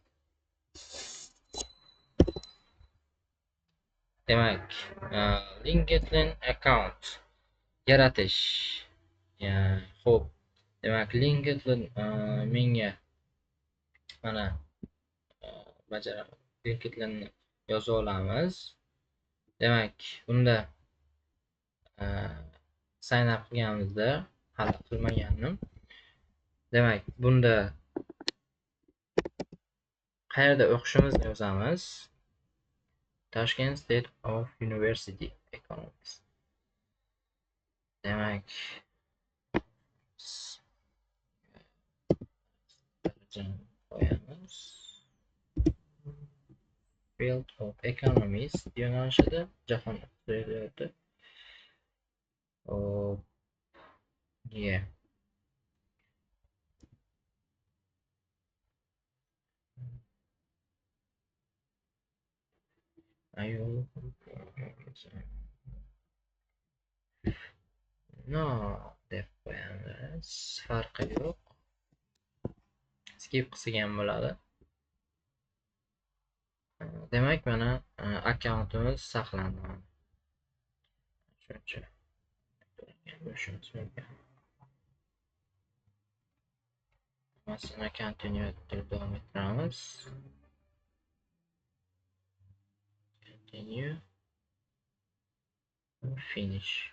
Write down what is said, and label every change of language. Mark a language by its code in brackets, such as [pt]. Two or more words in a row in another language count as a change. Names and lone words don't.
[uz] Demak, LinkedIn account yaratish. Xo'p, demak, LinkedIn menga mana LinkedInni yozib olamiz. Demak, bunda [en] sign up [uz] qilganimizda hali qilmagandim. Demak, bunda qayerda o'qishimizni yozamiz. Tashkent State of University Economics. Demak, qo'yamiz. [en] Field of Economics [uz] yo'nalishida jahon iqtisodiyoti. [en] Yeah. [uz] No deb qo'yamiz. Farqi yo'q. Skip qilsak ham bo'ladi. Demak, mana akkauntimiz saqlandi. Shuncha. Bo'lishimiz mumkin. Masalan, continue deb davom ettiramiz. [en] Continue. Finish.